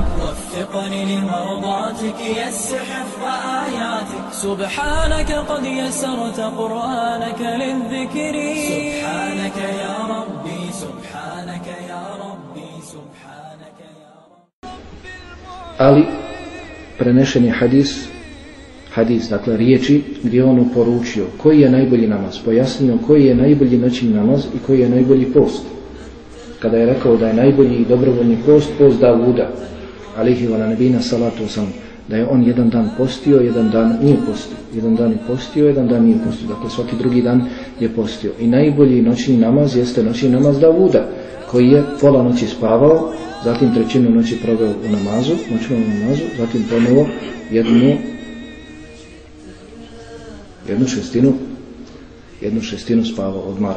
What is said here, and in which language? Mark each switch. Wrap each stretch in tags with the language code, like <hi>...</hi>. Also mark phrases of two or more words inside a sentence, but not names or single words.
<ar>وفقني لمرضاتك يسر حفظ آياتك. سبحانك قد يسرت قرآنك للذكر. سبحانك يا ربي سبحانك يا ربي سبحانك يا ربي.</ar> <bs>Ali prenešen je hadis, dakle riječi gdje on uporučio koji je najbolji namaz, pojasnio koji je najbolji noćni namaz i koji je najbolji post. Kada je rekao da je najbolji i dobrovoljni post Davuda,</bs> <ar>عليه و نبينا الصلاة والسلام,</ar> <bs>da je on jedan dan postio, jedan dan nije postio. Jedan dan je postio, jedan dan nije postio. Dakle, svaki drugi dan je postio. I najbolji noćni namaz jeste noćni namaz Davuda, koji je pola noći spavao, zatim trećinu noći proveo u namazu, noćnom namazu, zatim ponovo jednu šestinu spavao, odmarao.</bs>